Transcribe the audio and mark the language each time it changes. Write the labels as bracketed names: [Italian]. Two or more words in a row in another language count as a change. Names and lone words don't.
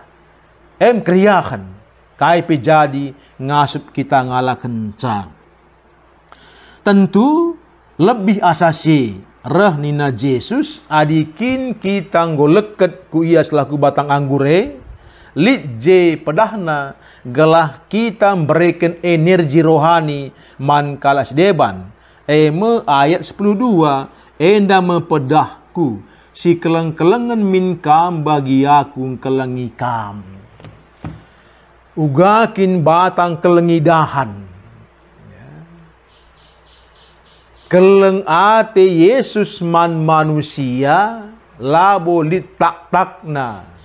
[Batak Karo] Kriahan, kai pe jadi ngasup kita ngalah kencang. [Indonesian] Tentu lebih asasi [Batak Karo] reh nina Yesus, adikin kita ngoleket ku ia selaku batang anggure, lit je pedahna gelah kita [Indonesian] memberikan energi rohani [Batak Karo] man kalas deban. Ayat 10:2 enda mepedahku si keleng-kelengan min kam bagi aku kelengi kam. Ugakin batang kelengi dahan. Keleng ate Yesus man manusia labo lit tak-takna.